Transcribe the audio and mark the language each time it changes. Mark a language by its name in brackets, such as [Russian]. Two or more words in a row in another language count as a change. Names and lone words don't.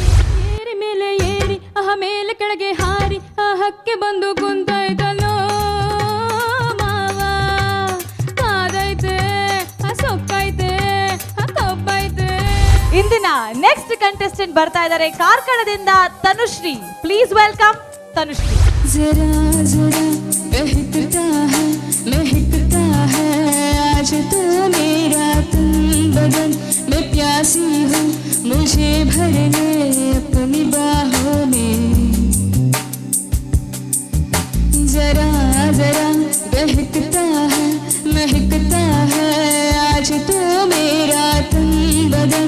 [Kannada] ಏರಿ ಮೇಲೆ ಏರಿ ಮೇಲೆ ಕೆಳಗೆ ಹಾರಿ ಹಕ್ಕೆ ಬಂದು ಕುಂತಾಯ್ತಲ್ಲೋ ಮಾವ. ಕಾದೈತೆ ಸೊಕ್ಕೈತೆ ಕಬ್ಬೈತೆ. ಇಂದಿನ [English] next contestant [Kannada] ಬರ್ತಾ ಇದ್ದಾರೆ ಕಾರ್ಕಳದಿಂದ ತನುಶ್ರೀ. [English] Please welcome ತನುಶ್ರೀ. [Hindi] जरा जरा बहकता है आज तो मेरा तन बदन. मैं प्यासी हूँ मुझे भर ले अपनी बाहों में. जरा जरा बहकता है आज तो मेरा तन बदन.